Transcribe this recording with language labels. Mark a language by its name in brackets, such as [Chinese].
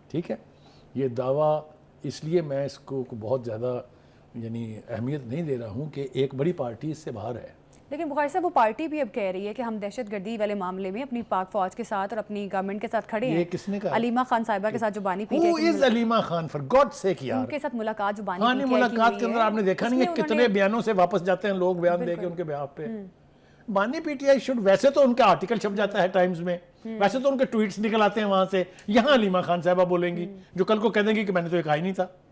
[Urdu] ٹھیک ہے, یہ دعویٰ اس لیے میں اس کو بہت زیادہ یعنی اہمیت نہیں دے رہا ہوں کہ ایک بڑی پارٹی اس سے باہر ہے. لیکن بخاری صاحب وہ پارٹی بھی اب کہہ رہی ہے کہ ہم دہشت گردی والے معاملے میں اپنی پاک فوج کے ساتھ اور اپنی گورنمنٹ کے ساتھ کھڑے ہیں. یہ کس نے کہا؟ علیمہ خان صاحبہ کے ساتھ جو بانی پی [English] Who is Aleema Khan for God's sake [Urdu] یار؟ ان کے ساتھ ملاقات جو بانی ہاں پی نہیں, ملاقات کے اندر آپ نے دیکھا نہیں ہے کتنے بیانوں سے واپس جاتے ہیں لوگ بیان دے کے ان کے بیہاف پہ. بانی پی ٹی آئی شوڈ, ویسے تو ان کا آرٹیکل چھپ جاتا ہے ٹائمز میں, ویسے تو ان کے ٹویٹس نکل آتے ہیں وہاں سے, یہاں علیمہ خان صاحبہ بولیں گی جو کل کو کہہ دیں گی کہ میں نے تو یہ کہا ہی نہیں تھا.